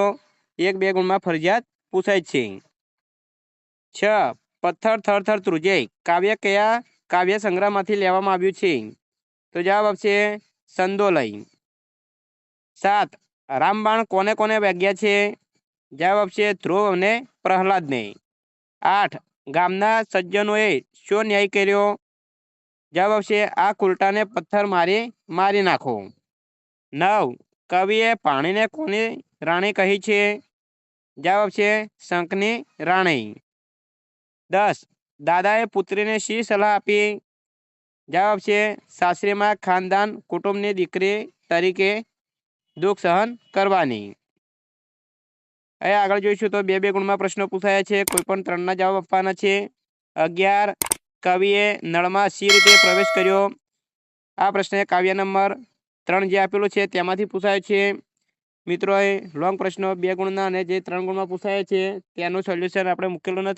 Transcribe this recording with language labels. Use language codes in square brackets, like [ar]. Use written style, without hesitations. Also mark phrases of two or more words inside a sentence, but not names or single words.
[gu] 1-2 ગુણ મેં ફરજિયાત પૂછાય છે। 6 પત્થર થર થર ત્રુજે કાવ્ય કયા કાવ્ય સંગ્રહમાંથી લેવામાં આવ્યું છે, તો જવાબ આવશે સંદોલય। 7 રામબાણ કોને કોને વાગ્યા છે, જવાબ આપશે ધ્રુવ અને પ્રહલાદ ને। 8 ગામના સજ્જનોએ શો ન્યાય કર્યો, જવાબ આપશે આ કુલટાને પત્થર મારી મારી નાખો। 9 કવિએ પાણીને કોની રાણી કહી છે, જવાબ આપશે શંખની રાણી। 10 દાદાએ પુત્રીને શી સલાહ આપી, જવાબ આપશે સાસરીમાં ખાનદાન કુટુંબની દીકરી તરીકે દુખ સહન કરવાની। હવે આગળ જોઈશું તો 2-2 ગુણમાં પ્રશ્નો પૂછાયા છે, કોઈ પણ 3ના જવાબ આપવાના છે। 11 કવિએ નળમાં સી રીતે પ્રવેશ કર્યો, આ પ્રશ્ન કાવ્ય નંબર 3 જે આપેલું છે તેમાંથી પૂછાયો છે। મિત્રો, એ લોંગ પ્રશ્નો 2 ગુણના અને જે 3 ગુણમાં પૂછાયા છે તેનું સોલ્યુશન આપણે મૂકેલું નથી।